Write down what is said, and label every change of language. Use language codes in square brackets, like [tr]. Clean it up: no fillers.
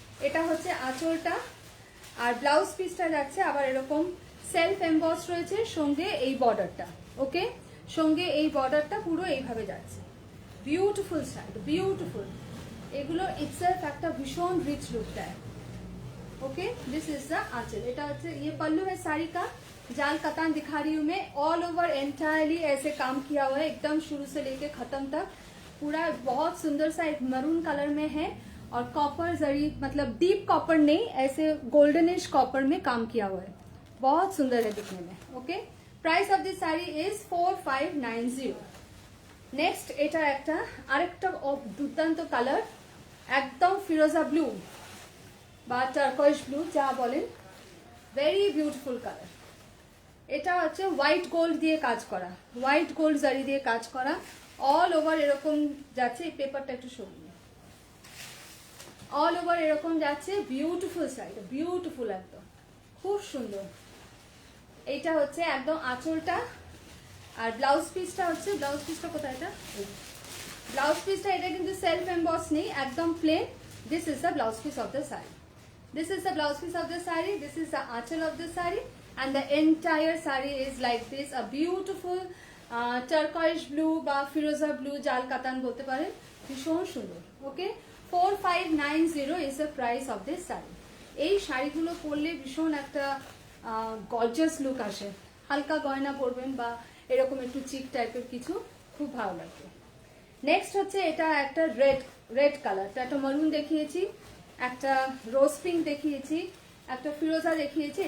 [bn] এটা হচ্ছে আঁচলটা, আর ব্লাউজ পিসটা যাচ্ছে আবার এরকম সেলফ এমবস রয়েছে, সঙ্গে এই বর্ডারটা। ওকে, সঙ্গে এই বর্ডারটা পুরো এইভাবে যাচ্ছে। Beautiful sari, beautiful. এগুলো ইটসেলফ একটা ভীষণ রিচ লুক দেয়। [en] Okay, this is the aanchal. [bn] এটা হচ্ছে [hi] ये पल्लू है साड़ी का, जाल कतान दिखा रही हूँ मैं। ऑल ओवर एंटायरली ऐसे काम किया हुआ है, एकदम शुरू से लेके खत्म तक पूरा बहुत सुंदर सा एक मरून कलर में है। और कॉपर जरी, मतलब डीप कॉपर नहीं, ऐसे गोल्डनिश कॉपर में काम किया हुआ है, बहुत सुंदर है दिखने में। Okay, price of this sari is 4590। [bn] Next, এটা একটা আরেকটা দুর্দান্ত কালার, একদম ফিরোজা ব্লু বা টার্কয়েজ ব্লু যা বলেন, ভেরি বিউটিফুল কালার। এটা হচ্ছে হোয়াইট গোল্ড দিয়ে কাজ করা, হোয়াইট গোল্ড জারি দিয়ে কাজ করা, অল ওভার এরকম যাচ্ছে। এই পেপারটা একটু সরিয়ে, অল ওভার এরকম যাচ্ছে। বিউটিফুল শাড়ি, বিউটিফুল, একদম খুব সুন্দর। এইটা হচ্ছে একদম আঁচলটা, আর ব্লাউজ পিসটা হচ্ছে, ব্লাউজ পিসটা কোথায়, এটা ব্লাউজ পিসটা, এটা কিন্তু সেলফ এমবস নেই, একদম plane. [en] This is the blouse piece of the sari. This is the blouse piece of the saree. This is the aanchal of the saree, and the entire saree is like this, a beautiful turquoise blue বা ফিরোজা blue, [bn] জাল কাতান বলতে পারেন, ভীষণ সুন্দর। [en] Okay, 4590 is the price of this saree. [bn] এই শাড়িগুলো পরলে ভীষণ একটা গর্জাস লুক আসে। হালকা গয়না পরবেন বা এরকম একটু চিক টাইপের কিছু, খুব ভালো লাগবে। নেক্সট হচ্ছে এটা একটা রেড কালার, একটা মারুন দেখিয়েছি, একটা রোজ পিঙ্ক দেখিয়েছি, একটা ফিরোজা দেখিয়েছি।